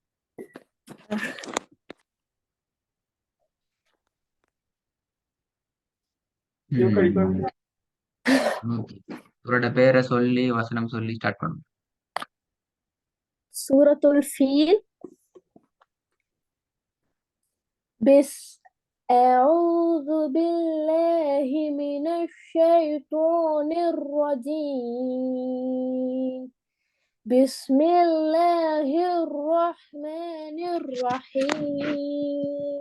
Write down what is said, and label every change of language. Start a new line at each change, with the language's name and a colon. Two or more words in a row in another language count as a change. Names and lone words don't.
Tamil: இவரோட பேரை சொல்லி வசனம் சொல்லி ஸ்டார்ட் பண்ணும். சூரத்துல் ஃபீல்.
Arabic: أعوذ بالله من الشيطان الرجيم. بسم الله الرحمن الرحيم.